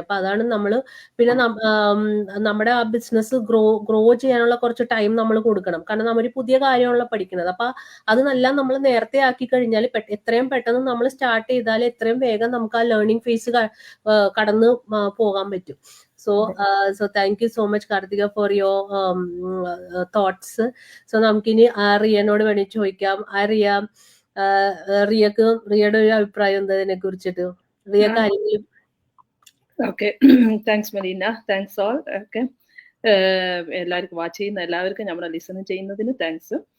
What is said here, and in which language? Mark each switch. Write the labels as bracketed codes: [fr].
[ml] അപ്പൊ അതാണ് നമ്മള് പിന്നെ നമ്മുടെ ആ ബിസിനസ് ഗ്രോ ചെയ്യാനുള്ള കുറച്ച് ടൈം നമ്മൾ കൊടുക്കണം. കാരണം നമ്മൾ പുതിയ കാര്യമാണല്ലോ പഠിക്കുന്നത്. അപ്പൊ അതെല്ലാം നമ്മൾ നേരത്തെ ആക്കി കഴിഞ്ഞാൽ എത്രയും പെട്ടെന്ന് നമ്മൾ സ്റ്റാർട്ട് ചെയ്താൽ എത്രയും വേഗം നമുക്ക് ആ ലേണിംഗ് ഫേസ് കടന്ന് പോകാൻ പറ്റും. [en] So thank you so much, Karthika, for your thoughts. [ml] So നമുക്കിനി റിയനോട് വേണ്ടി ചോദിക്കാം. റിയ, റിയയുടെ ഒരു അഭിപ്രായം എന്താ ഇതിനെ കുറിച്ചിട്ട്? റിയ കാര്യങ്ങളും. [en] Okay, thanks Malina, thanks all. [ml] Okay, എല്ലാവർക്കും വാച്ച് ചെയ്യുന്ന എല്ലാവർക്കും നമ്മളെ ലിസൺ ചെയ്യുന്നതിന് താങ്ക്സ്.